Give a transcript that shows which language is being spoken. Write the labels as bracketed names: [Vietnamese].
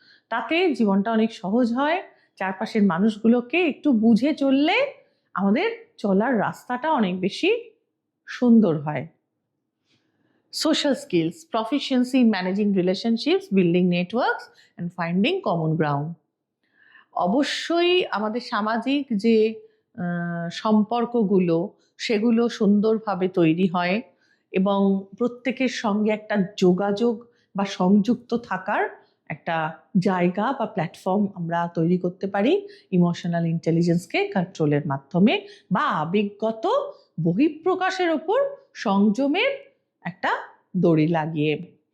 [Bangla] তাতে জীবনটা অনেক সহজ হয়। চারপাশের মানুষগুলোকে একটু বুঝে চললে আমাদের চলার রাস্তাটা অনেক বেশি সুন্দর হয়। [English] Social skills, proficiency in managing relationships, building networks and finding common ground. [Bangla] অবশ্যই আমাদের সামাজিক যে সম্পর্কগুলো, সেগুলো সুন্দরভাবে তৈরি হয় এবং প্রত্যেকের সঙ্গে একটা যোগাযোগ বা সংযুক্ত থাকার একটা জায়গা বা প্ল্যাটফর্ম আমরা তৈরি করতে পারি ইমোশনাল ইন্টেলিজেন্সকে কন্ট্রোলের মাধ্যমে বা আবেগগত বহিঃপ্রকাশের ওপর সংযমের একটা দড়ি লাগিয়ে।